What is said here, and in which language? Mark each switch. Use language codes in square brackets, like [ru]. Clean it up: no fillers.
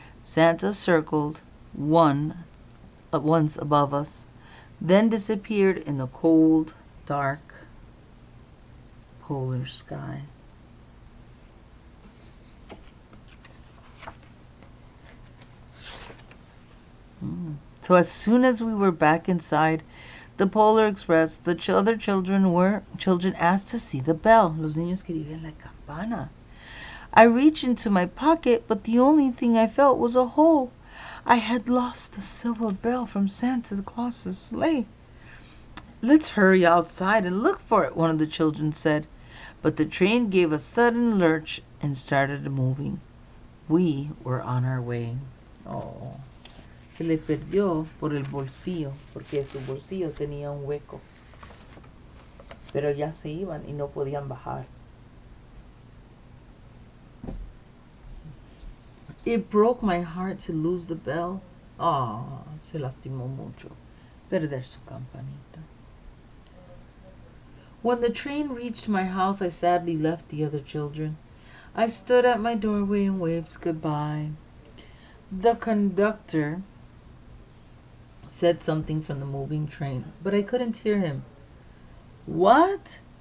[en] Santa circled once above us, then disappeared in the cold, dark polar sky. So as soon as we were back inside the Polar Express, the other children asked to see the bell. [es] Los niños querían la campana. [en] I reached into my pocket, but the only thing I felt was a hole. I had lost the silver bell from Santa Claus's sleigh. Let's hurry outside and look for it, one of the children said. But the train gave a sudden lurch and started moving. We were on our way. [es] Oh, se le perdió por el bolsillo, porque su bolsillo tenía un hueco. Pero ya se iban y no podían bajar. [en] It broke my heart to lose the bell. [es] Ah, se lastimó mucho perder su campanita. [en] When the train reached my house, I sadly left the other children. I stood at my doorway and waved goodbye. The conductor said something from the moving train, but I couldn't hear him. What?